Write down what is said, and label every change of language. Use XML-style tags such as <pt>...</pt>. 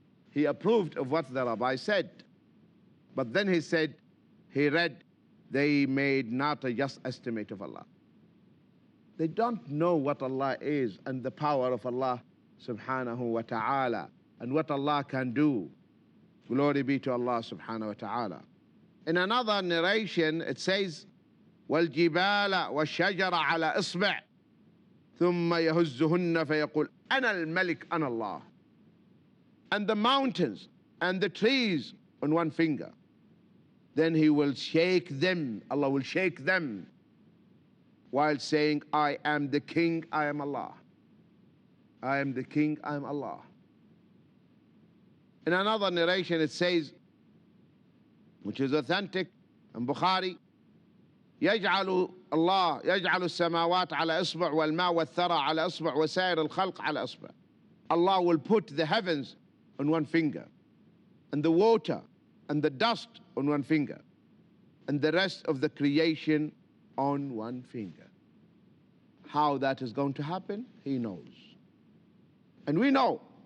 <en>He approved of what the rabbi said. But then he said, he read, they made not a just estimate of Allah. They don't know what Allah is and the power of Allah subhanahu wa ta'ala and what Allah can do. Glory be to Allah subhanahu wa ta'ala. In another narration, it says,</en> <ar>وَالْجِبَالَ وَالشَّجَرَ عَلَى إِصْبِعٍ ثُمَّ يَهُزُّهُنَّ فَيَقُولُ أَنَا الْمَلِكُ أَنَا اللَّهُ.</ar> <en>And the mountains and the trees on one finger. Then he will shake them, Allah will shake them, while saying, I am the king, I am Allah. I am the king, I am Allah. In another narration it says, which is authentic in Bukhari,</en> <ar>يجعل الله يجعل السماوات على إصبع والماء والثرى على إصبع وسائر الخلق على إصبع.</ar> <en>Allah will put the heavens on one finger, and the water and the dust on one finger, and the rest of the creation on one finger. How that is going to happen, He knows. And we know.</en>